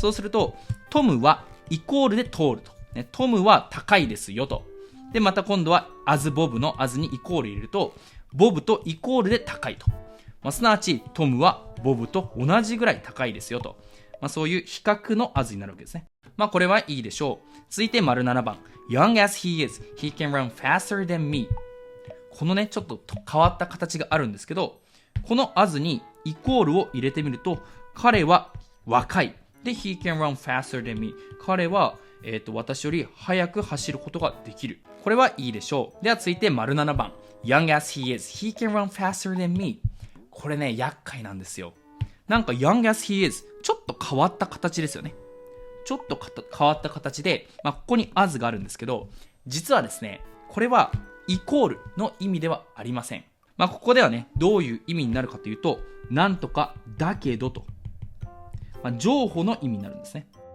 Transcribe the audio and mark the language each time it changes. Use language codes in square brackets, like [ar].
[ja] そうすると、トムはイコールで通ると。ね、トムは高いですよと。で、また今度は as Bob の as にイコール入れると、ボブとイコールで高いと。すなわち、トムはボブと同じぐらい高いですよと。そういう比較の as になるわけですね。これはいいでしょう。続いて丸7番。 [en] Young as he is, he can run faster than me。 [ja] このね、ちょっと変わった形があるんですけど、この as にイコールを入れてみると、彼は若い。で、 [en] he can run faster than me。 [ja] 彼は、私より速く走ることができる。これはいいでしょう。では続いて丸7番。 [en] Young as he is, he can run faster than me. [ja] これね、厄介なんですよ。なんか [en] Young as he is、 [ja] ちょっと変わった形ですよね。ちょっと変わった形で、ここに as があるんですけど、実はですね、これはイコールの意味ではありません。ここではね、どういう意味になるかというと、なんとかだけどと、情報の意味になるんですね。